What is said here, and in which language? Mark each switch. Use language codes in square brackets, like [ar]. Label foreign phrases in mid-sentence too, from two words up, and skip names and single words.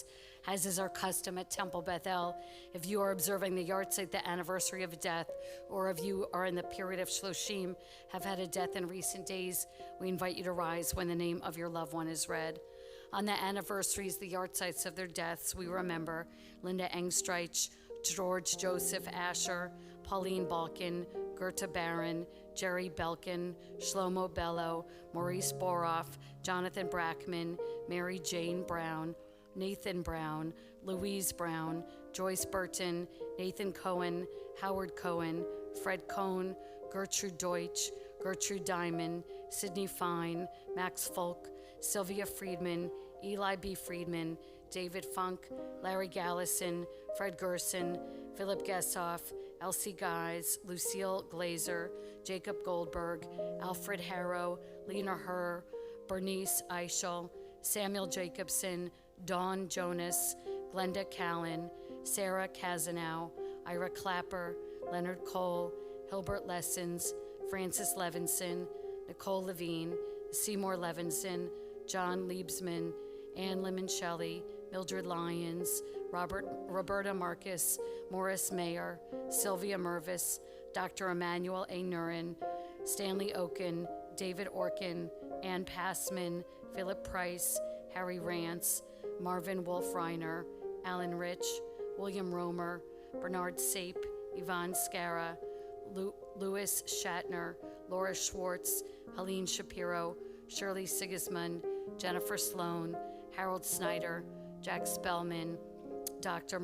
[en] As is our custom at Temple Bethel, if you are observing the yahrzeit, the anniversary of death, or if you are in the period of Shloshim, have had a death in recent days, we invite you to rise when the name of your loved one is read. On the anniversaries, the yahrzeits of their deaths, we remember Linda Engstreich, George Joseph Asher, Pauline Balkin, Gerta Barron, Jerry Belkin, Shlomo Bello, Maurice Boroff, Jonathan Brackman, Mary Jane Brown, Nathan Brown, Louise Brown, Joyce Burton, Nathan Cohen, Howard Cohen, Fred Cohn, Gertrude Deutsch, Gertrude Diamond, Sidney Fine, Max Folk, Sylvia Friedman, Eli B. Friedman, David Funk, Larry Gallison, Fred Gerson, Philip Gessoff, Elsie Guys, Lucille Glazer, Jacob Goldberg, Alfred Harrow, Lena Herr, Bernice Eichel, Samuel Jacobson, Dawn Jonas, Glenda Callan, Sarah Kazanow, Ira Clapper, Leonard Cole, Hilbert Lessons, Francis Levinson, Nicole Levine, Seymour Levinson, John Liebsman, Ann Limoncelli, Mildred Lyons, Roberta Marcus, Morris Mayer, Sylvia Mervis, Dr. Emmanuel A. Nurin, Stanley Oken, David Orkin, Ann Passman, Philip Price, Harry Rance, Marvin Wolf Reiner, Alan Rich, William Romer, Bernard Sape, Yvonne Scara, Louis Shatner, Laura Schwartz, Helene Shapiro, Shirley Sigismund, Jennifer Sloan, Harold Snyder, Jack Spellman, Dr.